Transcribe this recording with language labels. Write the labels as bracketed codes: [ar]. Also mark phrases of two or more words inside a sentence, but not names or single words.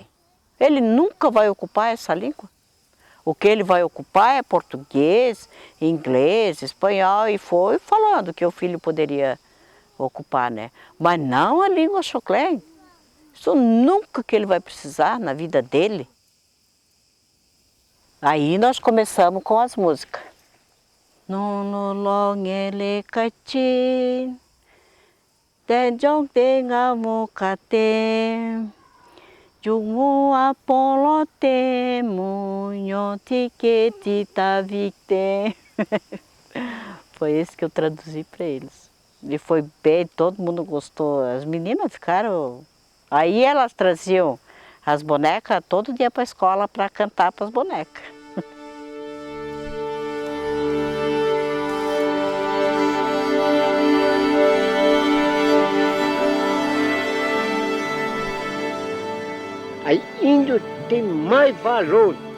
[pt] Ele nunca vai ocupar essa língua. O que ele vai ocupar é português, inglês, espanhol, e foi falando que o filho poderia ocupar, né? Mas não a língua Xoclém. Isso nunca que ele vai precisar na vida dele. Aí nós começamos com as músicas. [xok] No long ele cachin, den jong deng amokate. Jungo apolote munho tiquete tavite. [pt] Foi esse que eu traduzi para eles. E foi bem, todo mundo gostou. As meninas ficaram... Aí elas traziam as bonecas todo dia para a escola para cantar para as bonecas. Aí índio tem mais valor.